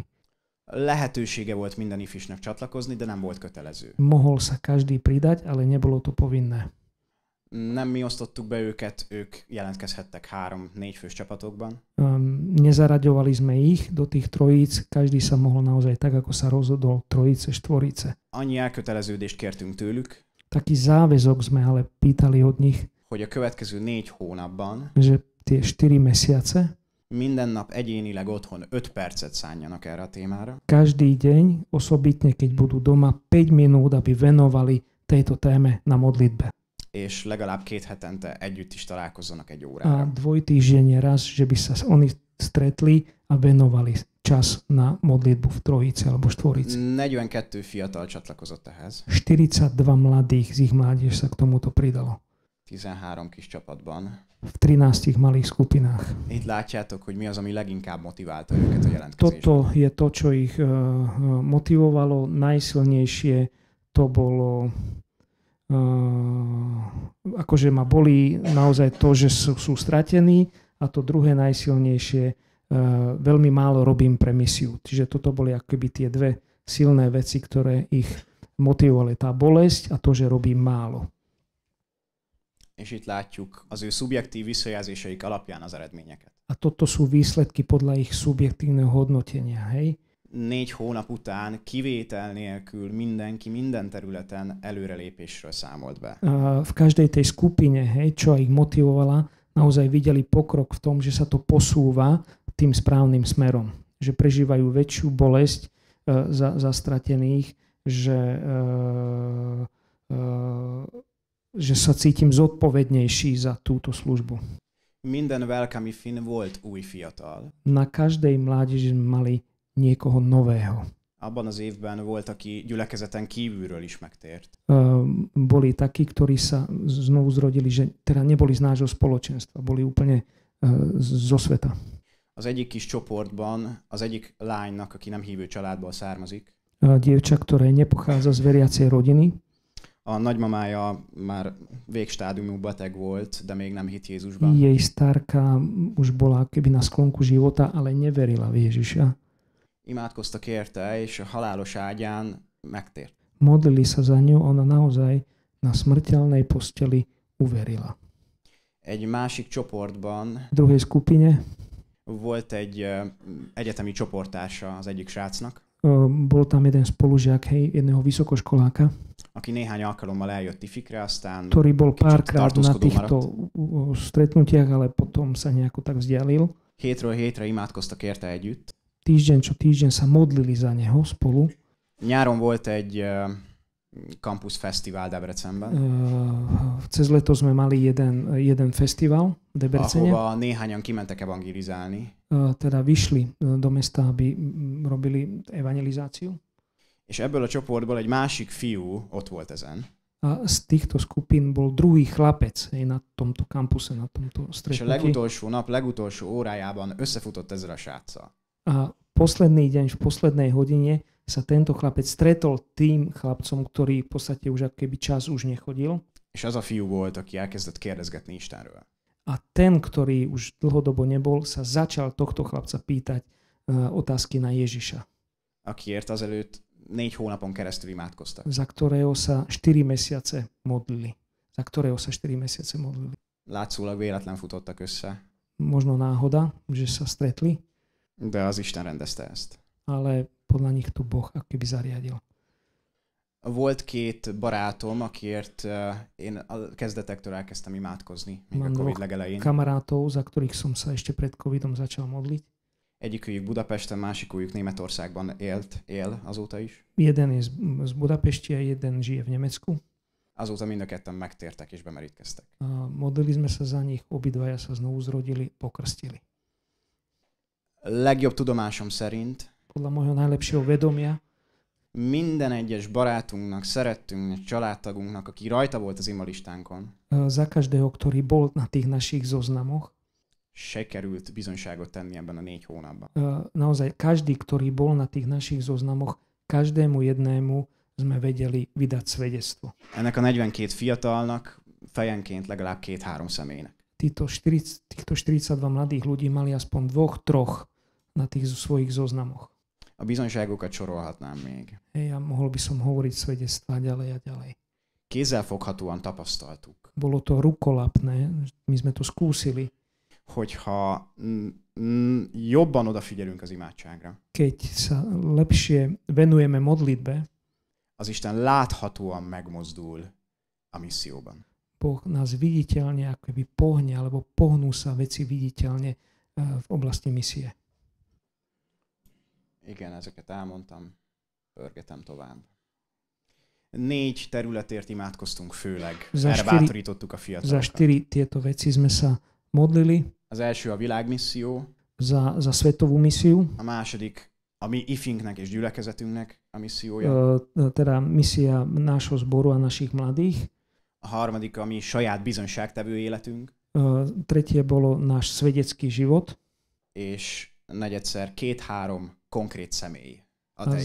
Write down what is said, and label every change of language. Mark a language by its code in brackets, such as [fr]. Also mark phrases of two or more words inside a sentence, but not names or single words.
[hu] Lehetősége volt minden ifisnek csatlakozni, de nem volt kötelező. [sk] Mohol sa každý pridať, ale nebolo to povinné. [hu] Nem mi osztottuk be őket, ők jelentkezhettek 3-4 fős csapatokban. [sk] Nezaraďovali sme ich do tých trojíc, každý sa mohol naozaj tak, ako sa rozhodol, trojice, štvorice. [hu] Annyi elköteleződést kértünk tőlük, [sk] Taký záväzok sme ale pýtali od nich, [hu] hogy a következő 4 hónapban [sk] že tie 4 mesiace [hu] minden nap egyénileg otthon 5 percet szánjanak erre a témára. [sk] každý deň, osobitne keď budú doma, 5 minút, aby venovali tejto téme na modlitbe. [hu] És legalább 2 hetente együtt is találkozzanak egy [sk] A [hu] órára. [sk] dvojtýždenne raz, že by sa oni stretli a venovali čas na modlitbu v trojici alebo štvorici. [hu] 42 fiatal csatlakozott ehhez. [sk] 42 mladých z ich mládež sa k tomuto pridalo. [hu] 13 kis csapatban. [sk] V 13 malých skupinách. [hu] Itt látjátok, hogy mi az, ami leginkább motiválta őket a jelentkezésben. [sk] Toto je to, čo ich motivovalo. Najsilnejšie to bolo akože ma bolí naozaj to, že sú stratení, a to druhé najsilnejšie veľmi málo robím pre misiu. Čiže toto boli akoby tie dve silné veci, ktoré ich motivovali. Tá bolesť a to, že robím málo. [hu] És itt látjuk az ő szubjektív visszajelzéseik alapján az eredményeket. [sk] A toto sú výsledky podľa ich subjektívneho hodnotenia. Hej? [hu] 4 hónap után kivétel nélkül mindenki minden területen előrelépésről számolt be. [sk] V každej tej skupine, hej, čo ich motivovala, naozaj videli pokrok v tom, že sa to posúva tým správnym smerom. Že prežívajú väčšiu bolesť za stratených, že sa cítim zodpovednejší za túto službu. [hu] Minden welcome fin volt új fiatal. [sk] Na každej mládeži sme mali niekoho nového. [hu] Abban az évben volt, aki gyülekezeten kívülről is megtért. [sk] Boli takí, ktorí sa znovu zrodili, že teda neboli z nášho spoločenstva, boli úplne zo sveta. [hu] Az egyik kis csoportban az egyik lánynak, aki nem hívő családból származik, [sk] Dievča, ktoré nepochádza z veriacej rodiny, [hu] a nagymamája már végstádiumú beteg volt, de még nem hitt Jézusban. [sk] jej starka už bola keby na sklonku života, ale neverila v Ježiša. [hu] Imádkoztak érte, és a halálos ágyán megtért. [sk] Modlili sa za ňu, ona naozaj na smrteľnej posteli uverila. [hu] Egy másik csoportban [sk] V druhej skupine [hu] volt egy egyetemi csoporttársa az egyik srácnak, [sk] bol tam jeden spolužiak, jedného vysokoškoláka, [hu] aki néhány alkalommal eljött Ifikre, aztán [sk] ktorý bol párkrát na [hu] tartózkodó [sk] týchto [hu] maradt. [sk] stretnutiach, ale potom sa nejako tak vzdialil. [hu] Hétről hétre imádkoztak érte együtt. [sk] Týždeň čo týždeň sa modlili za neho spolu. [hu] Nyáron volt egy campus fesztivál Debrecenben, [sk] Cez leto sme mali jeden festival v Debrecene. [hu] ahova néhányan kimentek evangelizálni, [sk] Teda vyšli do mesta, aby robili evangelizáciu. [hu] és ebből a csoportból egy másik fiú ott volt ezen, [sk] A z týchto skupín bol druhý chlapec na tomto kampuse, na tomto [hu] és a [sk] stretnutí. [hu] legutolsó nap, legutolsó órájában összefutott ezzel a sráccal. [sk] A posledný deň, v poslednej hodine sa tento chlapec stretol tým chlapcom, ktorý v podstate už ako keby čas už nechodil. [hu] És az a fiú volt, aki elkezdett kérdezgetni Istenről. [sk] A ten, ktorý už dlhodobo nebol, sa začal tohto chlapca pýtať otázky na Ježiša, [hu] Akiért azelőtt 4 hónapon keresztül imádkoztak. [sk] za ktorého sa 4 mesiace modlili. [hu] Látszólag véletlen futottak össze, [sk] Možno náhoda, že sa stretli, [hu] de az Isten rendezte ezt. [sk] ale podľa nich to Boh ako keby zariadil. [hu] Volt 2 barátom, akiért én a kezdetektől elkezdtem imádkozni, még a [sk] Mám [hu] Covid [sk] dvoch [hu] legelején. [sk] Kamarátov, za ktorých som sa ešte pred covidom začal modliť. [hu] Egyikőjük Budapesten, másikőjük Németországban él azóta is. [sk] Jeden je z Budapešti a jeden žije v Nemecku. [hu] Azóta mind a ketten megtértek és bemerítkeztek. [sk] A modlili sme sa za nich, obidvaja sa znovu zrodili, pokrstili. [hu] Legjobb tudomásom szerint [sk] Podľa môjho najlepšieho vedomia [hu] minden egyes barátunknak, szerettünknek, családtagunknak, aki rajta volt az imalistánkon, [sk] za každého, ktorý bol na tých našich zoznamoch, [hu] sikerült bizonyságot tenni ebben a 4 hónapban. [sk] naozaj každý, ktorý bol na tých našich zoznamoch, každému jednému sme vedeli vydať svedectvo. [hu] Ennek a 42 fiatalnak fejenként legalább 2-3 személynek. [sk] Týchto 42 mladých ľudí mali aspoň 2-3 na tých svojich zoznamoch. [hu] A bizonyságokat sorolhatnám még. [sk] Hej, a mohol by som hovoriť svedectvá ďalej a ďalej. [hu] Kézzelfoghatóan tapasztaltuk, [sk] Bolo to rukolapné, my sme to skúsili. [hu] hogyha jobban odafigyelünk az imádságra, [sk] Keď sa lepšie venujeme modlitbe, [hu] az Isten láthatóan megmozdul a misszióban. [sk] Boh nás viditeľne akoby pohne, alebo pohnú sa veci viditeľne v oblasti misie. [hu] Igen, ezeket elmondtam, pörgetem tovább. 4 területért imádkoztunk főleg. Erre bátorítottuk a [sk] Za [hu] fiatalokat. [sk] 4 tieto veci sme sa modlili. [hu] Az első a világmisszió, [sk] Za svetovú misiu, [hu] a második a mi ifinknek és gyülekezetünknek a missziója, [sk] teda misia nášho zboru a našich mladých. [hu] a harmadik a mi saját bizonyságtevő életünk, [sk] Tretie bolo náš svedecký život. [hu] és negyedszer 2-3 konkrét személy a te